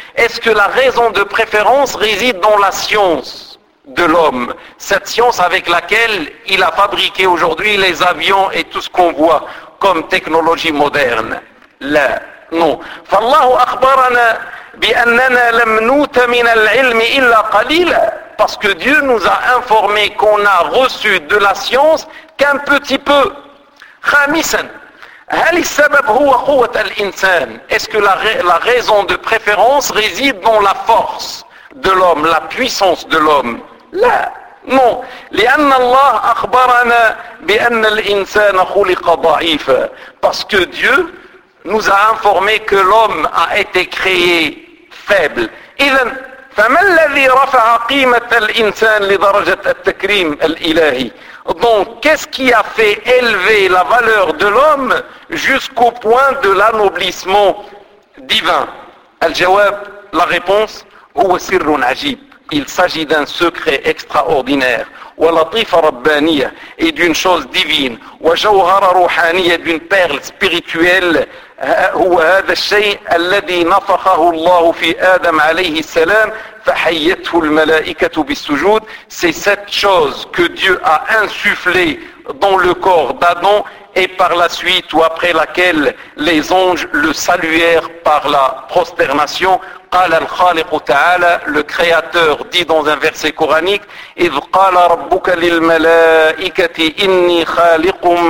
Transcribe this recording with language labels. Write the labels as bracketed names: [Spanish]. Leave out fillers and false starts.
[French] Est-ce que la raison de préférence réside dans la science de l'homme, cette science avec laquelle il a fabriqué aujourd'hui les avions et tout ce qu'on voit comme technologie moderne? [Arabic] لا, [French] non. [Arabic] فالله أخبرنا بأننا لم نوت من العلم إلا قليلا, [French] parce que Dieu nous a informé qu'on a reçu de la science qu'un petit peu. [Arabic] Khamisan, hal al-sabab huwa quwwat al-insan? [French] Est-ce que la raison de préférence réside dans la force de l'homme, la puissance de l'homme? [Arabic] La, [French] non. [Arabic] لأن الله أخبرنا بأن الإنسان خلق ضعيفا, [French] parce que Dieu nous a informé que l'homme a été créé faible. [Arabic] إذن فما الذي رفع قيمة الإنسان لدرجة التكريم الإلهي؟ [French] Donc, qu'est-ce qui a fait élever la valeur de l'homme jusqu'au point de l'anoblissement divin? [Arabic] الجواب, [French] la réponse, [Arabic] هو سر عجيب. [French] Il s'agit d'un secret extraordinaire. [Arabic] ولطيفة ربانية, [French] et d'une chose divine. [Arabic] وجوهرة روحانية, [French] d'une perle spirituelle. [Arabic] هو هذا الشيء الذي نفخه الله في آدم عليه السلام فحيته الملائكة بالسجود. [French] C'est cette chose que Dieu a insufflé dans le corps d'Adam et par la suite ou après laquelle les anges le saluèrent par la prosternation. [Arabic] قال الخالق تعالى, [French] le créateur dit dans un verset coranique, [Arabic] إذ قال ربك للملائكة إني خالق